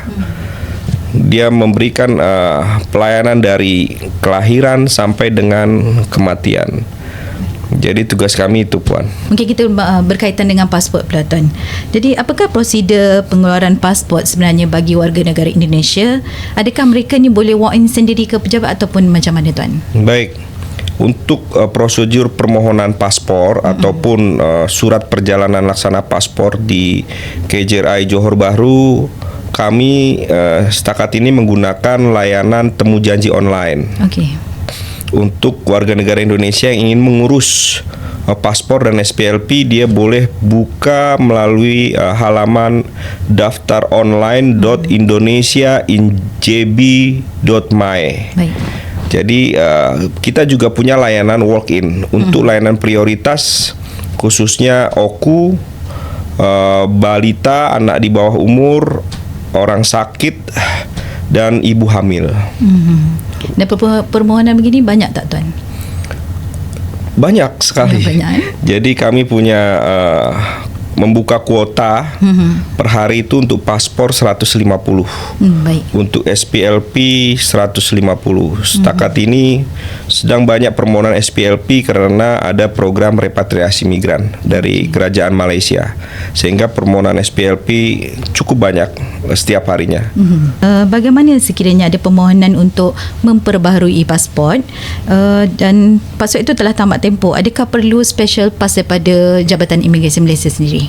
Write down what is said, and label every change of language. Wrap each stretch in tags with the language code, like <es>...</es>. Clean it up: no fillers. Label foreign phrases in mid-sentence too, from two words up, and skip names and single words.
<id>Dia memberikan pelayanan dari kelahiran sampai dengan kematian. Jadi tugas kami itu, Puan.</id> <ms>Mungkin kita berkaitan dengan pasport pula Tuan. Jadi apakah prosedur pengeluaran pasport sebenarnya bagi warga negara Indonesia? Adakah mereka ni boleh</ms> <en>walk in</en> <ms>sendiri ke pejabat ataupun macam mana Tuan? Baik.</ms> <id>Untuk prosedur permohonan paspor ataupun surat perjalanan laksana paspor di KJRI Johor Bahru, kami setakat ini menggunakan layanan temu janji online. Okey. Untuk warga negara Indonesia yang ingin mengurus paspor dan SPLP, dia boleh buka melalui halaman daftar online.indonesia.injb.my.</id> <ms>Baik.</ms> <id>Jadi kita juga punya layanan walk-in untuk layanan prioritas, khususnya OKU, balita, anak di bawah umur, orang sakit, dan ibu hamil.</id> <ms>Dan permohonan begini banyak tak Tuan?</ms> <id>Banyak sekali. Banyak. Jadi kami punya membuka kuota per hari itu untuk paspor 150.</id> <ms>Baik.</ms> <id>Untuk SPLP 150. Setakat ini sedang banyak permohonan SPLP karena ada program repatriasi migran dari kerajaan Malaysia. Sehingga permohonan SPLP cukup banyak setiap harinya.</id> <ms>Bagaimana sekiranya ada permohonan untuk memperbaharui pasport dan pasport itu telah tamat tempoh, adakah perlu</ms> <en>special pass</en> <ms>daripada Jabatan Imigresen Malaysia sendiri?</ms>